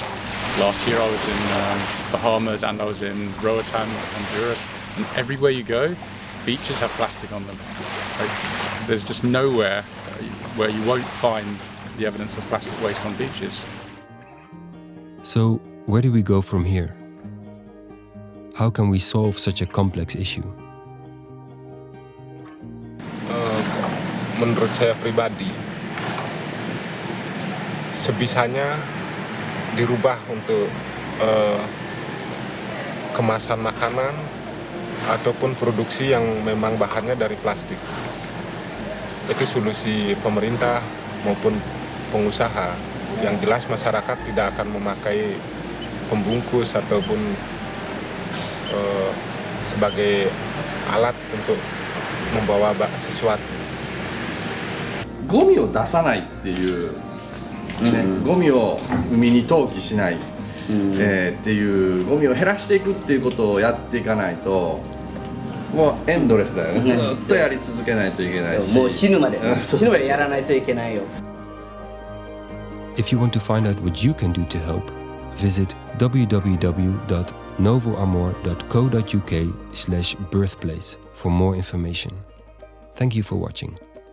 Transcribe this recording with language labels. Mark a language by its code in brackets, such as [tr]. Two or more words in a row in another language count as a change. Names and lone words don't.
[en] Last year I was in Bahamas and I was in Roatan, Honduras, and everywhere you go, beaches have plastic on them. Like, there's just nowhere where you won't find the evidence of plastic waste on beaches. So, where do we go from here? How can we solve such a complex issue? [id] Menurut saya pribadi, sebisanya dirubah untuk kemasan makanan ataupun produksi yang memang bahannya dari plastik. Itu solusi pemerintah maupun pengusaha. Yang jelas masyarakat tidak akan memakai pembungkus ataupun sebagai alat untuk membawa sesuatu. [ja] ゴミを出さないっていう、ね、ゴミを海に投棄しない、っていうゴミを減らしていくっていうことをやっていかないともうエンドレスだよね、ずっとやり続けないといけないし、もう死ぬまでやらないといけないよ。 [en] If you want to find out what you can do to help, visit www.novoamor.co.uk/birthplace for more information. Thank you for watching.